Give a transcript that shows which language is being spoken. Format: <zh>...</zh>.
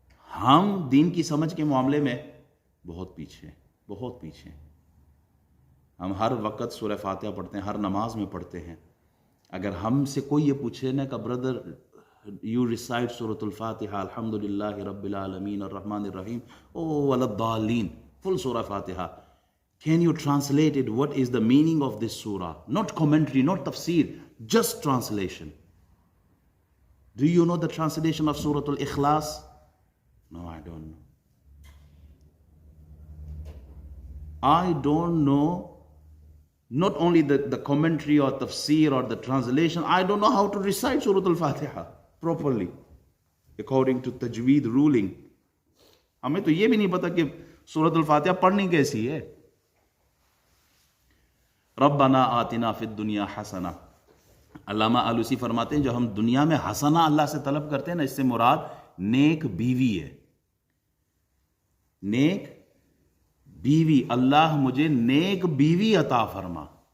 <ur>ہم دین کی سمجھ کے معاملے میں بہت پیچھے ہیں، بہت پیچھے ہیں۔ ہم ہر وقت سورہ فاتحہ پڑھتے ہیں، ہر نماز میں پڑھتے ہیں۔ اگر ہم سے کوئی یہ پوچھے نا کہ</ur> <en>brother you recite</en> <ur>سورۃ الفاتحہ</ur> <ar>الحمدللہ رب العالمین الرحمن الرحیم او ولا الضالین،</ar> <ur>فل سورہ فاتحہ،</ur> <en>can you translate it? What is the meaning of this surah? Not commentary, not tafsir, just translation. Do you know the translation of Surah Al-Ikhlas? No, I don't know. I don't know not only the commentary or tafsir or the translation, I don't know how to recite Surah Al-Fatiha properly according to Tajweed ruling.</en> <ur>ہمیں تو یہ بھی نہیں پتا کہ سورۃ الفاتحہ پڑھنی کیسی ہے۔</ur> <ar>ربنا آتنا فی الدنیا حسنہ،</ar> <ur>علامہ آلوسی فرماتے ہیں جو ہم دنیا میں حسنہ اللہ سے طلب کرتے ہیں نا، اس سے مراد نیک بیوی ہے۔ نیک بیوی، اللہ مجھے نیک بیوی عطا فرما۔</ur>